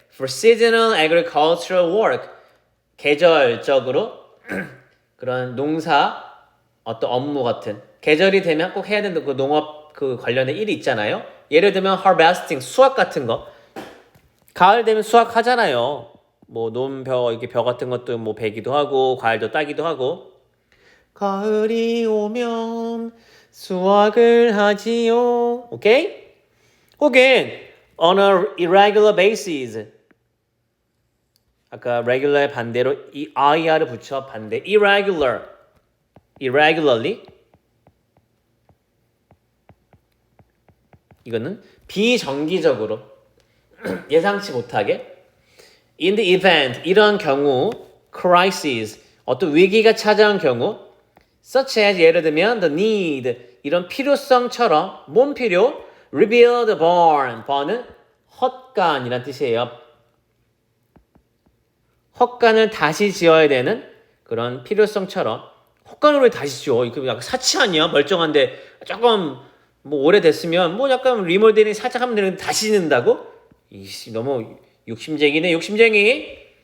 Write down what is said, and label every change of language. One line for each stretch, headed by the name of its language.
English: For seasonal agricultural work.
Korean: 계절적으로 그런 농사 어떤 업무 같은 계절이 되면 꼭 해야 되는 그 농업 그 관련된 일이 있잖아요. 예를 들면 harvesting 수확 같은 거. 가을 되면 수확하잖아요. 뭐 논벼 이렇게 벼 같은 것도 뭐 베기도 하고 과일도 따기도 하고. 가을이 오면 수확을 하지요. 오케이? 혹은
English: on a irregular basis.
Korean: 아까 regular의 반대로 이 ir을 붙여 반대 irregularly 이거는 비정기적으로 예상치 못하게
English: in the event
Korean: 이런 경우 crisis 어떤 위기가 찾아온 경우
English: such as
Korean: 예를 들면
English: the need
Korean: 이런 필요성처럼 뭔 필요?
English: rebuild the barn barn은
Korean: 헛간이란 뜻이에요. 헛간을 다시 지어야 되는 그런 필요성처럼 헛간을 왜 다시 지어? 이거 약간 사치 아니야? 멀쩡한데 조금 뭐 오래됐으면 뭐 약간 리모델링 살짝 하면 되는데 다시 짓는다고? 이씨 너무 욕심쟁이네 욕심쟁이.